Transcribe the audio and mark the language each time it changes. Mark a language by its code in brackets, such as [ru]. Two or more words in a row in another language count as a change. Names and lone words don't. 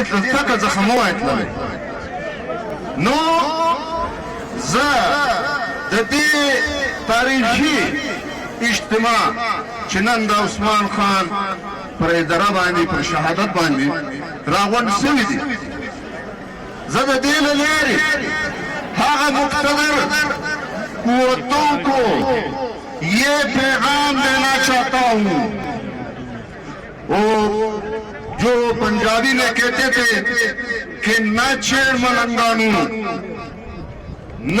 [ps] تلتکه څخه مه وای تللی نو زه د دې تاریخي اجتماع چې نن د عثمان خان پر اداره باندې پر شهادت باندې راغونډ شوي دي زه د دې له لارې هغه [ur] مقتدر قوتوں کو یہ پیغام دینا چاہتا ہوں جو پنجابی میں کہتے تھے کہ [pa] نہ چھیڑ ملنگانو نہ